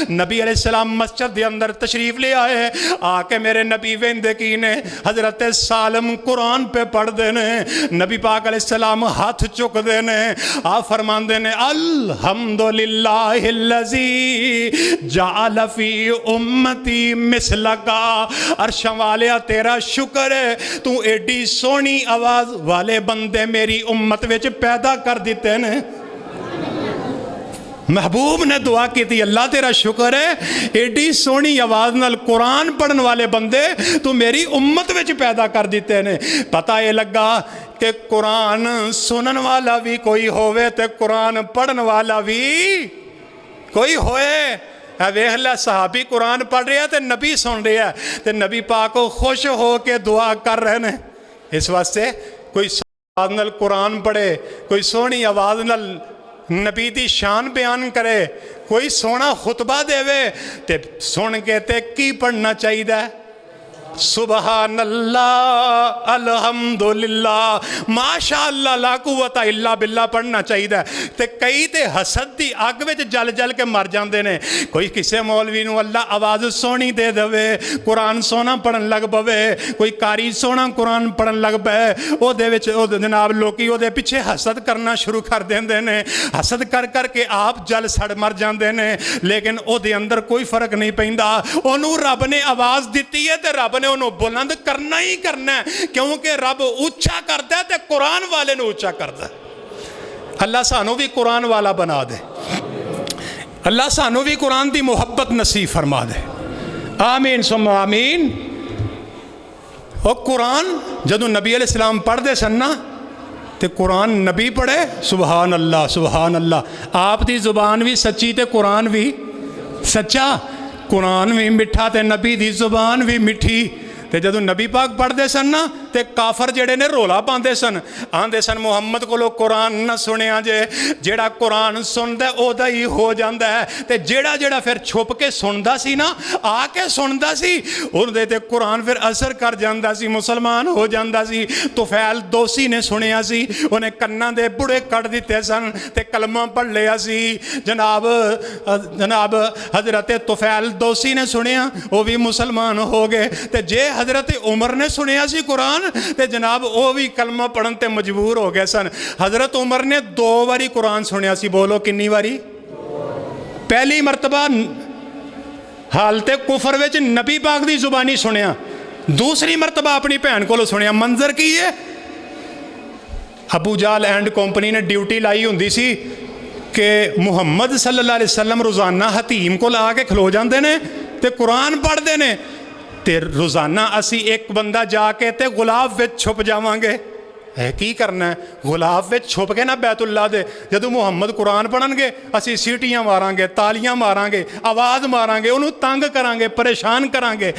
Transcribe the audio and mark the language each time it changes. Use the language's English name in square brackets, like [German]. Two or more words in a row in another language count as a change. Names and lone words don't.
[Punjabi] نبی علیہ السلام مسجد کے اندر تشریف لے آئے، آکے میرے نبی ویندے کی نے حضرت سالم قرآن پے پڑھتے نے. نبی پاک علیہ السلام ہاتھ چکتے نے، آ فرماندے نے [Arabic] الحمد لله الذي جعل في أمتي مثلك, [Punjabi] عرشاں والیا تیرا شکر ہے تو ایڈی سوہنی آواز والے بندے میری امت وچ پیدا کر دتے نے. محبوب نے دعا کی تھی اللہ تیرا شکر ہے ایڈی سوہنی آواز نال قرآن پڑھن والے بندے تو میری امت وچ پیدا کر دتے نے. پتہ یہ لگا کہ قرآن سنن والا بھی کوئی ہوئے تے قرآن پڑھن والا بھی کوئی ہوئے. ویکھ لے صحابی قرآن پڑھ رہے ہیں تے نبی سن رہے ہیں تے نبی پاک کو خوش ہو کے دعا کر رہے ہیں. اس واسطے کوئی آواز نال قرآن پڑھے, کوئی سونی آواز نال نبی دی شان بیان کرے, کوئی سونا خطبہ دے تے سن کے تے کی پڑھنا چاہیے؟ [Arabic] سبحان اللہ الحمدللہ ماشاءاللہ لا قوت الا باللہ [Punjabi] پڑھنا چاہیے. تے کئی تے حسد دی اگ وچ جل جل کے مر جاندے نے. کوئی کسے مولوی نو اللہ آواز سونی دے دے, قرآن سونا پڑھن لگ پوے, کوئی قاری سونا قرآن پڑھن لگ پے, او دے وچ او جناب لوکی او دے پیچھے حسد کرنا شروع کر دیندے نے. حسد کر کر کے آپ جل سڑ مر جاندے نے, لیکن او دے اندر کوئی فرق نہیں پیندا. اونوں رب نے آواز دتی ہے تے رب نے انہوں بلند کرنا ہی کرنا ہے, کیونکہ رب اونچا کرتا ہے تے قرآن والے نے اونچا کرتا ہے. اللہ سانو بھی قرآن والا بنا دے, اللہ سانو بھی قرآن دی محبت نصیب فرما دے. [Arabic] آمین ثم آمین. [Punjabi] اور قرآن جدو نبی علیہ السلام پڑھ دے سن نا تے قرآن نبی پڑھے, [Arabic] سبحان اللہ سبحان اللہ. [Punjabi] آپ دی زبان بھی سچی تے قرآن بھی سچا, قرآن بھی مٹھا تے نبی دی زبان بھی مٹھی. تے جدو نبی پاک پڑھ دے سن نا تے کافر جڑے نے رولا پاندے سن, آندے سن محمد کو لو قرآن نہ سنیا جے, جیڑا قرآن سن دے او دا ہی ہو جاندہ ہے. تے جیڑا جیڑا پھر چھپ کے سندا سی نا, آ کے سندا سی, ان دے تے قرآن پھر اثر کر جاندہ سی, مسلمان ہو جاندہ سی. طفیل دوسی نے سنیا سی, انہیں کناں دے بڑے کٹ دیتے سن تے کلمہ پڑھ لیا سی. جناب حضرت طفیل دوسی نے سنیا, وہ بھی مسلمان ہو گئے. تے جے حضرت عمر نے سنیا سی قرآن تے جناب وہ بھی کلمہ پڑھن تے مجبور ہو گئے سن. حضرت عمر نے 2 واری قرآن سنیا سی. بولو کنی واری؟ پہلی مرتبہ حالت کفر وچ نبی پاک دی زبانی سنیا, دوسری مرتبہ اپنی بہن کو سنیا. منظر کی ہے؟ ابو جال اینڈ کمپنی نے ڈیوٹی لائی ہوندی سی کہ محمد [Arabic] صلی اللہ علیہ وسلم [Punjabi] روزانہ حتیم کو لا کے کھلو جاندے نے تے قرآن پڑھ دے نے. تے روزانہ اسی ایک بندہ جا کے تے غلاف وچ چھپ جاواں گے. کی کرنا ہے؟ غلاف وچ چھپ کے نا بیت اللہ دے جدو محمد قرآن پڑھن گے اسی سیٹیاں ماراں گے, تالیاں ماراں گے, آواز ماراں گے, انہوں تنگ کران گے, پریشان کران گے.